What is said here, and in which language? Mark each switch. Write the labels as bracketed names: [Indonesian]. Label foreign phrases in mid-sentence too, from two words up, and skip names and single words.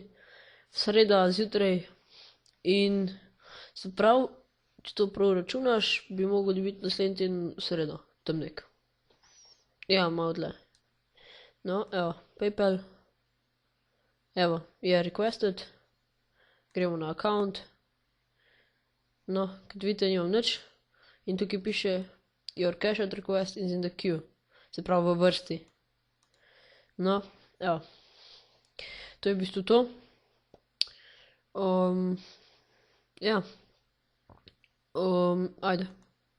[Slovenian] Sreda zjutraj in se pravi, če to prav računaš, bi mogel dobiti naslednji teden v sredo, tam nek. Ja, malo dlje. No, evo, PayPal. Evo, je requested. Gremo na account. No, kot vidite, nimam nič. In tukaj piše, [English] your cash out request is in the queue. [Slovenian] Se pravi, v vrsti. No, evo. To je v bistvu to. Ja. Ajde.